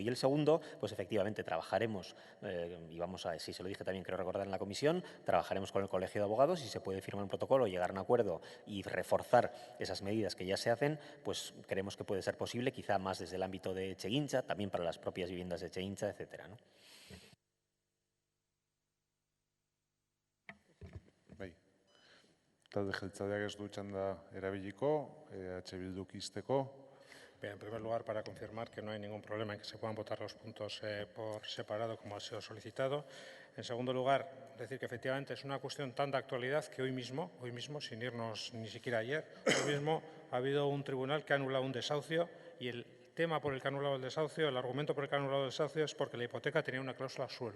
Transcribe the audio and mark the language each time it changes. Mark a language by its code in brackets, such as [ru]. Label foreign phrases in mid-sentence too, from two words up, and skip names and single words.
[es] Y el segundo, pues efectivamente trabajaremos, y si se lo dije también, creo recordar en la comisión, trabajaremos con el Colegio de Abogados, y se puede firmar un protocolo, llegar a un acuerdo y reforzar esas medidas que ya se hacen, pues creemos que puede ser posible, quizá más desde el ámbito de Etxegintza, también para las propias viviendas de Etxegintza, etcétera, ¿no? [eu] Talde jeltzaleak ez du txanda erabiliko, Bilduk ixteko. [es] Bien, en primer lugar, para confirmar que no hay ningún problema en que se puedan votar los puntos por separado, como ha sido solicitado. En segundo lugar, decir que efectivamente es una cuestión tan de actualidad que hoy mismo, sin irnos ni siquiera ayer, hoy mismo ha habido un tribunal que ha anulado un desahucio, y el tema por el que ha anulado el desahucio, el argumento por el que ha anulado el desahucio es porque la hipoteca tenía una cláusula suelo.